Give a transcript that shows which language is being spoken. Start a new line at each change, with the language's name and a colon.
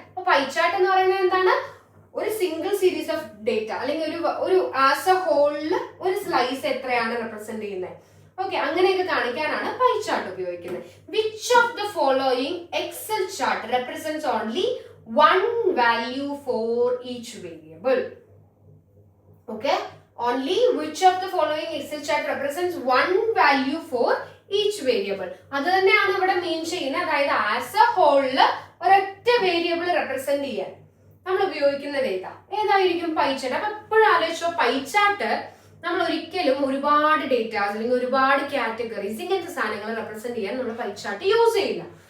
Malayalam: അപ്പൊ pie chart എന്ന് പറയുന്നത് എന്താണ്? ഒരു സിംഗിൾ സീരീസ് ഓഫ് ഡേറ്റ അല്ലെങ്കിൽ ഒരു ആസ് എ ഹോളില് ഒരു സ്ലൈസ് എത്രയാണ് റെപ്രസെന്റ് ചെയ്യുന്നത്?
English: okay,
Malayalam: അങ്ങനെയൊക്കെ കാണിക്കാനാണ് പൈ ചാർട്ട് ഉപയോഗിക്കുന്നത്.
English: Which of the following excel chart represents only one value for each variable? Okay, only which of the following Excel chart represents one value for each variable?
Malayalam: അത് തന്നെയാണ് ഇവിടെ മീൻ ചെയ്യുന്നത്. അതായത് as A ഹോളില് ഒരൊറ്റ variable represent ചെയ്യാൻ നമ്മൾ ഉപയോഗിക്കുന്നത് ഏതായിരിക്കും? Pie chart. അപ്പൊ എപ്പോഴും ആലോചിച്ചോ, പൈ ചാർട്ട് നമ്മൾ ഒരിക്കലും ഒരുപാട് ഡേറ്റാസ് അല്ലെങ്കിൽ ഒരുപാട് കാറ്റഗറീസ് ഇങ്ങനത്തെ സാധനങ്ങൾ റെപ്രസെന്റ് ചെയ്യാൻ നമ്മൾ പൈ ചാർട്ട് യൂസ് ചെയ്യില്ല.